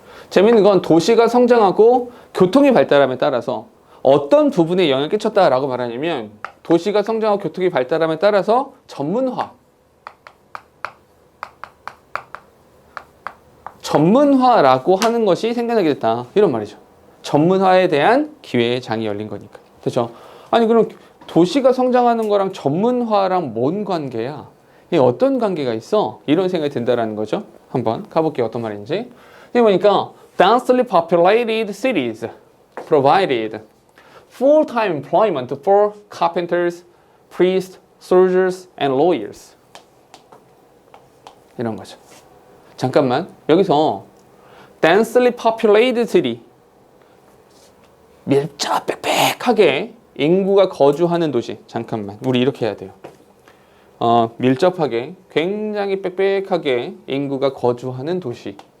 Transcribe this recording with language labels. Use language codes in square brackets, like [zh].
[ko] 재밌는 건 도시가 성장하고 교통이 발달함에 따라서 어떤 부분에 영향을 끼쳤다라고 말하냐면 도시가 성장하고 교통이 발달함에 따라서 전문화라고 하는 것이 생겨나게 됐다. 이런 말이죠. 전문화에 대한 기회의 장이 열린 거니까. 그렇죠? 아니 그럼 도시가 성장하는 거랑 전문화랑 뭔 관계야? 이게 어떤 관계가 있어? 이런 생각이 든다라는 거죠. 한번 가볼게요. 어떤 말인지. 이게 보니까 [en] densely populated cities provided full-time employment for carpenters, priests, soldiers, and lawyers. [ko] 이런 거죠. 잠깐만. 여기서 [en] densely populated city, [ko] 밀접 빽빽하게 인구가 거주하는 도시. 잠깐만. 우리 이렇게 해야 돼요. 밀접하게, 굉장히 빽빽하게 인구가 거주하는 도시.